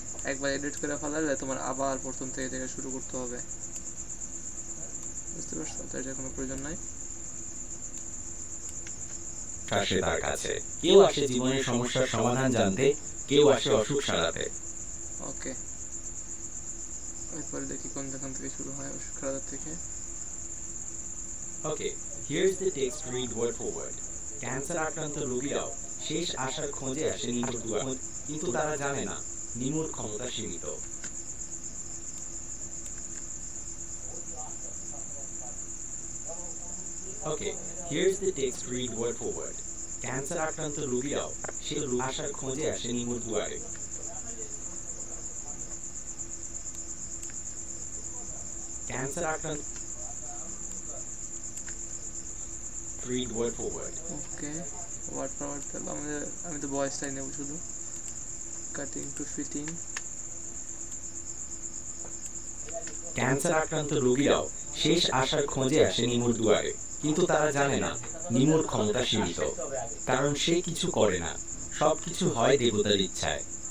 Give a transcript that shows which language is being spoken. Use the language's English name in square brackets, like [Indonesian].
[Bangla] একবার এডিট করে ফেলালে তোমার আবার প্রথম থেকে শুরু করতে হবে, বুঝতে পারছো? তো এটা কোনো প্রয়োজন নাই। আসে তার কাছে। কেউ আসে জীবনের সমস্যার সমাধান জানতে, কেউ আসে অসুখ সারাতে। ওকে, এরপরে দেখি কোন দেখান থেকে শুরু হয়, অসুখ সারাতে থেকে। [English] Okay, here's the text, read word for word. [Bangla] Cancer আক্রান্ত রোগীরাও শেষ আশার খোঁজে আসে নিমুর দুয়ারে, কিন্তু তারা জানে না নিমুর ক্ষমতা সীমিত। [English] Okay, here's the text, read word for word. [Bangla] Cancer আক্রান্ত রোগীরাও শেষ আশার খোঁজে আসে নিমুর দুয়ারে। ক্যান্সার আক্রান্ত, [English] read word for word. [Bangla] Okay, [English] word for word [Bangla] তাহলে আমি তো ভয়েসটাই নেব শুধু, [English] Cutting to fitting. [Bangla] ক্যান্সার আক্রান্ত রোগীরাও শেষ আশার খোঁজে আসে নিমুর দুয়ারে, কিন্তু তারা জানে না নিমুর ক্ষমতা সীমিত, কারণ সে কিছু করে না, সবকিছু হয় দেবতার ইচ্ছায়।